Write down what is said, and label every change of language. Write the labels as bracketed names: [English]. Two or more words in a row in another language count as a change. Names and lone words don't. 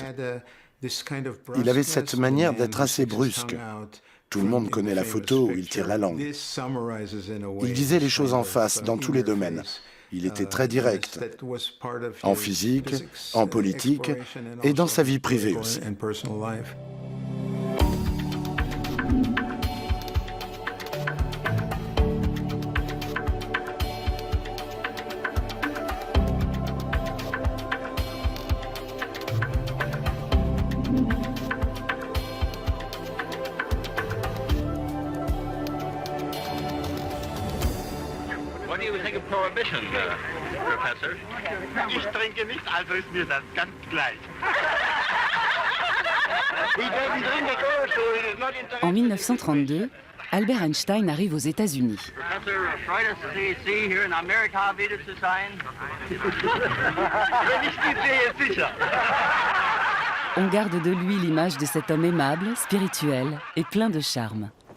[French] Il avait cette manière d'être assez brusque. Tout le monde connaît la photo où il tire la langue. Il disait les choses en face dans tous les domaines. Il était très direct, en physique, en politique et dans sa vie privée aussi. [English] What do you think of prohibition, Professor? [German] Ich trinke nicht, also ist mir das ganz gleich. [French] En 1932, Albert Einstein arrive aux États-Unis. On garde de lui l'image de cet homme aimable, spirituel et plein de charme.